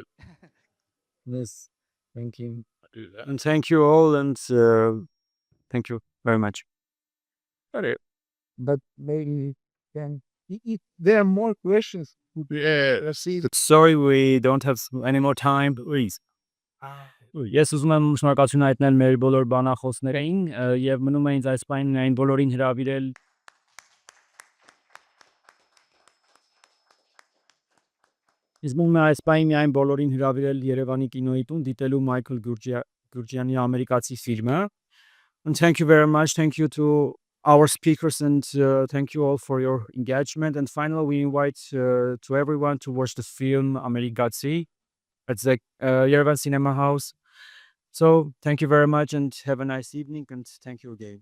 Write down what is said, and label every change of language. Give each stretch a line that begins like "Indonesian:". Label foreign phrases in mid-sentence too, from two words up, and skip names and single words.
English: Yes, thank you. I do that. And thank you all and thank you very much. But maybe if there are more questions, Yeah. let's see. Sorry, we don't have any more time, please.
Armenian: Ես ուզում եմ շնորհակալություն հայտնել մեր բոլոր բանախոսներին եւ մնում է ինձ այս պայն այն բոլորին հրավիրել Իսկ մնում է այս պայն միայն բոլորին հրավիրել Երևանի կինոյի տուն դիտելու Մայքլ Գյուրջյանի ամերիկացի ֆիլմը.
English: And thank you very much. Thank you to our speakers and thank you all for your engagement. And finally, we invite to everyone to watch the film Amerikazi at the Yerevan Cinema House. So thank you very much and have a nice evening and thank you again.